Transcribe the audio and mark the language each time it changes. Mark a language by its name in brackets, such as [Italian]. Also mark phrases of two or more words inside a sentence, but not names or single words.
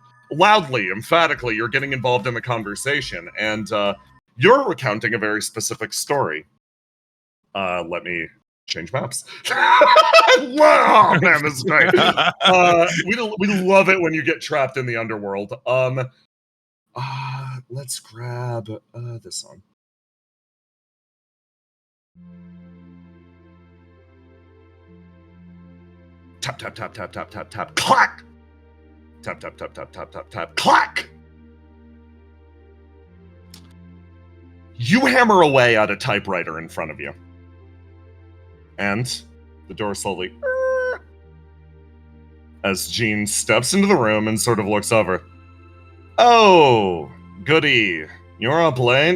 [English] Loudly, emphatically, you're getting involved in the conversation, and you're recounting a very specific story. Let me change maps. Oh man, this is great. We love it when you get trapped in the underworld. Let's grab this song. Tap, tap, tap, tap, tap, tap, tap, clack! Tap, tap, tap, tap, tap, tap, tap, clack! You hammer away at a typewriter in front of you. And the door slowly... as Jean steps into the room and sort of looks over. Oh, goody. You're up late?